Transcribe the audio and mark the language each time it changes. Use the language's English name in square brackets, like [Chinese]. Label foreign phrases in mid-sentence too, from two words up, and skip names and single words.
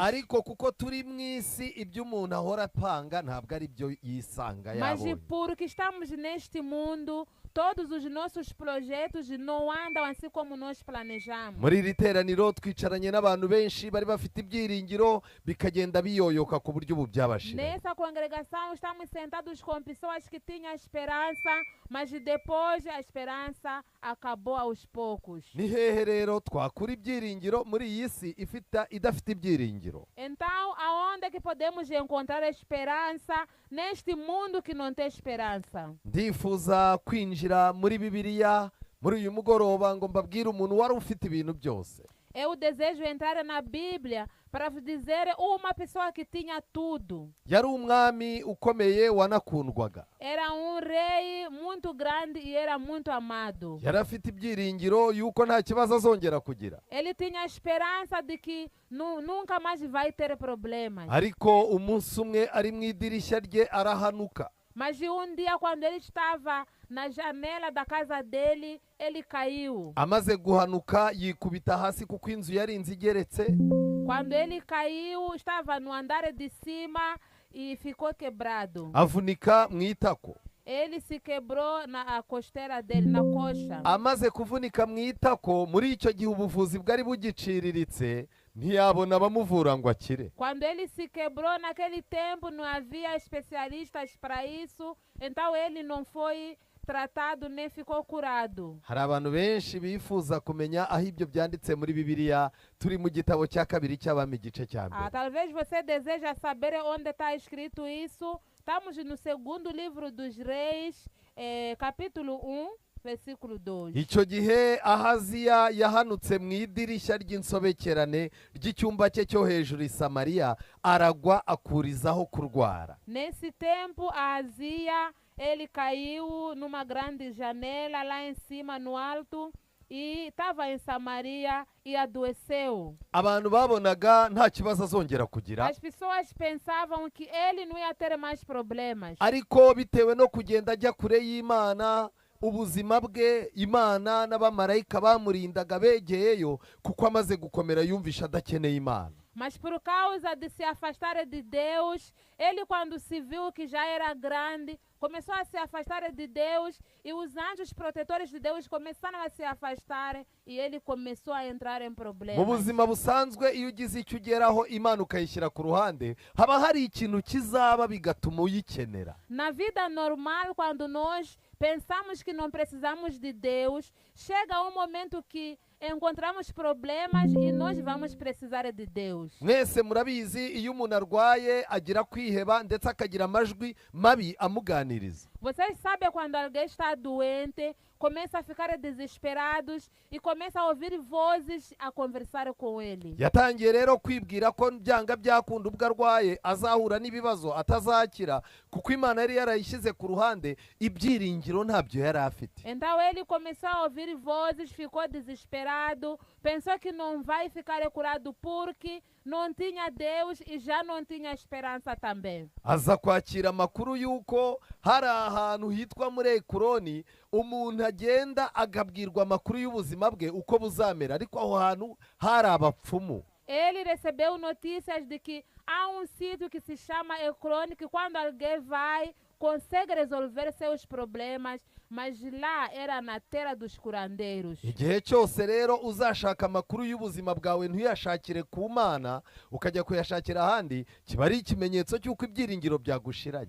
[Kinyarwanda] Ariko kuko turi mu isi ibyo umuntu ahora apanga ntabwo ari byo yisanga [Portuguese] Mas [Kinyarwanda] yabonye. [Portuguese] porque estamos neste mundo, todos os nossos projetos não andam assim como nós planejamos. [Kinyarwanda] Muri iri teraniro twicaranye n'abantu benshi bari bafite ibyiringiro bikagenda biyoyoka ku buryo ubu byabashira. [Portuguese] Nessa congregação estamos sentados com pessoas que tinham esperança, mas depois a esperança acabou aos poucos. [Kinyarwanda] Ni hehe rero twakura ibyiringiro muri iyi si idafite ibyiringiro? [Portuguese] Então, aonde é que podemos encontrar esperança neste mundo que não tem esperança? [Kinyarwanda] Ndifuza kwinjira muri Bibiliya muri uyu mugoroba ngo mbabwire umuntu wari ufite ibintu byose. [Portuguese] Eu desejo entrar na Bíblia para vos dizer uma pessoa que tinha tudo. [Kinyarwanda] Yari umwami ukomeye wanakundwaga. [Portuguese] Era rei muito grande e era muito amado. [Kinyarwanda] Yari afite ibyiringiro yuko nta kibazo azongera kugira. [Portuguese] Ele tinha esperança de que nunca mais vai ter problemas. [Kinyarwanda] Ariko umunsi umwe ari mu idirishya rye arahanuka. [Portuguese] Mas dia, quando ele estava na janela da casa dele, ele caiu. [Kinyarwanda] Amaze guhanuka yikubita hasi kuko inzu yari inzu igeretse. [Portuguese] Quando ele caiu, estava no andar de cima e ficou quebrado. [Kinyarwanda] Avunika mu itako. [Portuguese] Ele se quebrou na costeira dele, na coxa. [Kinyarwanda] Amaze kuvunika mu itako, muri icyo gihe ubuvuzi bwari bugiciriritse ntiyabona abamuvura ngo akire. [Portuguese] Quando ele se quebrou naquele tempo, não havia especialistas para isso, então ele não foi tratado nem ficou curado. [Kinyarwanda] Hari abantu benshi bifuza kumenya aho ibyo byanditse muri Bibiliya. Turi mu gitabo cya kabiri cy'Abami igice cya mbere. [Portuguese] Talvez você deseja saber onde está escrito isso. Estamos no segundo livro dos Reis, capítulo 1, versículo 2. [Kinyarwanda] Icyo gihe Ahaziya yahanutse mu idirishya ry'insobekerane ry'icyumba cye cyo hejuru i Samariya aragwa akurizaho kurwara. [Portuguese] Nesse tempo, Ahazia ele caiu numa grande janela lá em cima, no alto, e estava em Samaria e adoeceu. [Kinyarwanda] abantu babonaga nta kibazo azongera kugira, [Portuguese] As pessoas pensavam que ele não ia ter mais problemas. [Kinyarwanda] ariko bitewe no kugenda ajya kure y'Imana, ubuzima bwe Imana n'abamarayika bamurindaga begeyeyo, kuko amaze gukomera yumvisha adakeneye Imana. [Portuguese] Mas por causa de se afastar de Deus, ele quando se viu que já era grande, começou a se afastar de Deus e os anjos protetores de Deus começaram a se afastar e ele começou a entrar em [Kinyarwanda] Mu [Portuguese] problemas. [Kinyarwanda] buzima busanzwe, iyo ugize icyo ugeraho Imana ukayishyira ku ruhande, haba hari ikintu kizaba bigatuma uyikenera. [Portuguese] Na vida normal, quando nós pensamos que não precisamos de Deus, chega um momento que encontramos problemas e nós vamos precisar de Deus. [Kinyarwanda] Mwese murabizi, iyo umuntu arwaye agira kwiheba ndetse akagira amajwi mabi amuganiriza. [Portuguese] Vocês sabem quando alguém está doente, começa a ficar desesperados e começa a ouvir vozes a conversar com ele. [Kinyarwanda] Yatangiye rero kwibwira ko byanga byakunda ubwo arwaye azahura n'ibibazo atazakira, kuko Imana yari yarayishyize ku ruhande, ibyiringiro ntabyo yari afite. [Portuguese] Então ele começou a ouvir vozes, ficou desesperado, pensou que não vai ficar curado porque não tinha Deus e já não tinha esperança também. [Kinyarwanda] Aza kwakira amakuru y'uko hari ahantu hitwa muri Ekuroni umuntu agenda agabwirwa amakuru y'ubuzima bwe uko buzamera, ariko aho hantu hari abapfumu. [Portuguese] Ele recebeu notícias de que há um sítio que se chama Ecrone, que quando alguém vai, consegue resolver seus problemas, mas lá era na terra dos curandeiros. [Kinyarwanda] Igihe cyose rero uzashaka amakuru y'ubuzima bwawe ntuyashakire ku Mana, ukajya kuyashakira ahandi, kiba ari ikimenyetso cy'uko ibyiringiro byagushiranye.